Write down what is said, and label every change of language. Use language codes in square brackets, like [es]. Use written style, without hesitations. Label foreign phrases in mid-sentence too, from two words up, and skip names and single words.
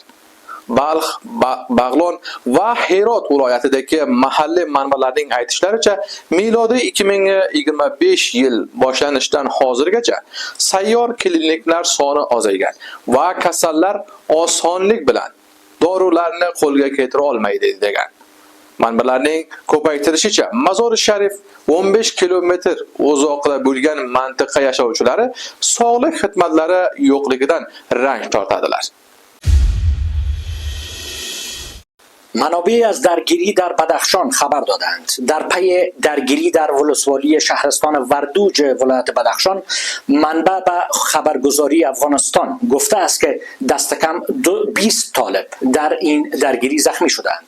[uz] Balx, Bag'lon va Herot viloyatidagi mahalliy manbalarning aytishlaricha, milodiy 2025 yil boshlanishidan hozirgacha sayyor kliniklar soni ozaygan va kasallar osonlik bilan dorilarni qo'lga keltira olmaydi degan. Manbalarning ko'paytirishicha, Mazor-i Sharif 15 kilometr uzoqda bo'lgan mantiqa yashovchilari sog'liq xizmatlari yo'qligidan ranj tortadilar. [fa] منابع از درگیری در بدخشان خبر دادند. در پی درگیری در ولسوالی شهرستان وردوج ولایت بدخشان، منبع به خبرگزاری افغانستان گفته است که دست کم 20 طالب در این درگیری زخمی شدند.